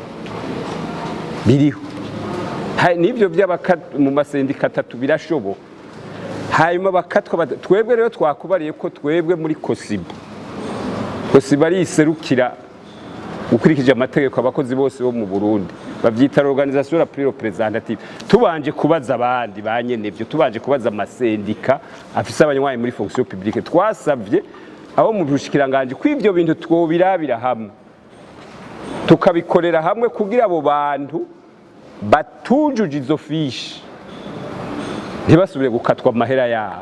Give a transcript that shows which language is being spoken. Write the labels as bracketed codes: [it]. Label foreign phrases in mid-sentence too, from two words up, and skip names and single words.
[rn] Biriho. Nivyo mu masendika 3 birashoboka. Hanyuma bakatwa, twebwe rero twakubariye ko twebwe muri kosiba ari iserukira ukurikije amategeko abakozi bose bo mu Burundi, bavyita [fr] organisation la plus représentative. [rn] Tubanje kubaza abandi banyenevyo, tubanje kubaza amasendika afise abanywanyi muri [fr] fonction publique, [rn] twasavye abo mu bushikiranganje ko ivyo bintu twobirabira hamwe tukabikorera hamwe kugira abo bantu batujuje izo fiche ntibasubire gukatwa amahera yabo.